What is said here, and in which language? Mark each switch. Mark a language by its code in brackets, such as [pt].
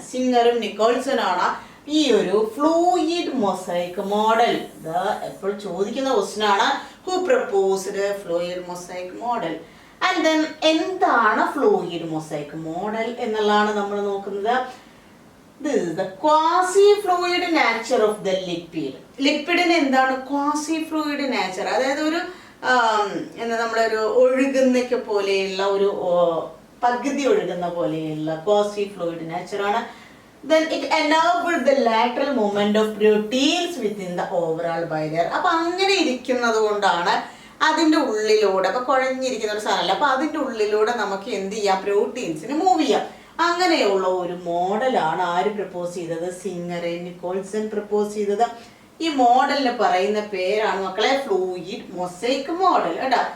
[ml] സിംഗറും നിക്കോൾസണാണ് ഈ ഒരു fluid mosaic model. ഇത് എപ്പോൾ ചോദിക്കുന്ന ക്വസ്റ്റ്യൻ ആണ്, [en] Who proposed fluid mosaic model. [ml] And then എന്താണ് ഫ്ലൂയിഡ് മൊസൈക്ക് മോഡൽ എന്നുള്ളതാണ് നമ്മൾ നോക്കുന്നത്. [en] This is the quasi-fluid nature of the lipid. [ml] ലിപ്പിഡിന് എന്താണ് ക്വാസി ഫ്ലൂയിഡ് നാച്ചർ, അതായത് ഒരു എന്താ നമ്മളൊരു ഒഴുകുന്നൊക്കെ പോലെയുള്ള ഒരു പകുതി ഒഴുകുന്ന പോലെയുള്ള ക്വാസി ഫ്ലൂയിഡ് നാച്ചർ ആണ്. [en] Then it enabled the lateral movement of proteins within the overall bilayer. [ml] അപ്പൊ അങ്ങനെ ഇരിക്കുന്നത് കൊണ്ടാണ് അതിന്റെ ഉള്ളിലൂടെ, അപ്പൊ കുഴഞ്ഞിരിക്കുന്ന ഒരു സാധനമല്ല, അപ്പൊ അതിന്റെ ഉള്ളിലൂടെ നമുക്ക് എന്ത് ചെയ്യാം, പ്രോട്ടീൻസിന് മൂവ് ചെയ്യാം. അങ്ങനെയുള്ള ഒരു മോഡലാണ് ആര് പ്രപ്പോസ് ചെയ്തത്, സിംഗർ നിക്കോൾസൺ പ്രപ്പോസ് ചെയ്തത്. ഈ മോഡലിന് പറയുന്ന പേരാണ് മക്കളെ ഫ്ലൂയിഡ് മൊസൈക്ക് മോഡൽ കേട്ടോ.